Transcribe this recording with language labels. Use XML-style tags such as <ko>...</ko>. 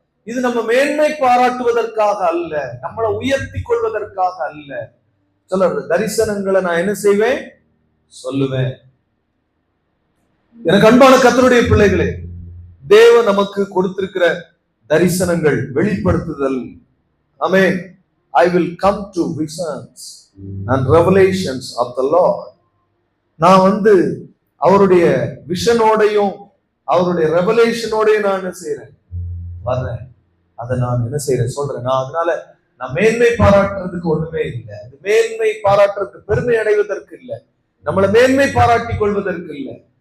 <ta>இது நம்ம மேன்மை பாராட்டுவதற்காக அல்ல, நம்மளை உயர்த்தி கொள்வதற்காக அல்ல. சொல்ற தரிசனங்களை நான் என்ன செய்வேன்? சொல்லுவேன். எனக்கு அன்பான கர்த்தருடைய பிள்ளைகளே, தேவன் நமக்கு கொடுத்திருக்கிற தரிசனங்கள், வெளிப்படுத்துதல். ஆமென்.</ta> <en>I will come to visions and revelations of the Lord.</en> <ta>நான் அவருடைய விஷனோடையும் அவருடைய ரெவலேஷனோடையும் நான் என்ன செய்யறேன்? வர்றேன். அதை நான் என்ன செய்யறேன்? சொல்றேன். அதனால நான் மேன்மை பாராட்டுறதுக்கு ஒண்ணுமே இல்லை. அது மேன்மை பாராட்டுறதுக்கு, பெருமை அடைவதற்கு இல்லை, நம்மளை மேன்மை பாராட்டி கொள்வதற்கு இல்லை.</ta>